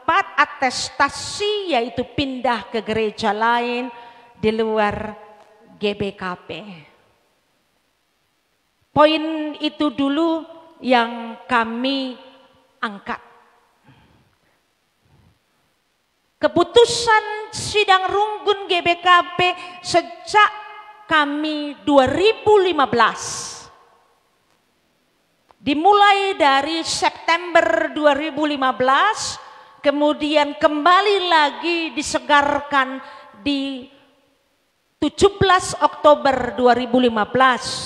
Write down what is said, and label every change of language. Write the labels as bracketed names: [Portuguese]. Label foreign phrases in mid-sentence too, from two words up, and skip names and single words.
[Indonesian] Atestasi, yaitu pindah ke gereja lain di luar GBKP. Poin itu dulu yang kami angkat. Keputusan sidang runggun GBKP sejak kami 2015. Dimulai dari September 2015, kemudian kembali lagi disegarkan di 17 Oktober 2015.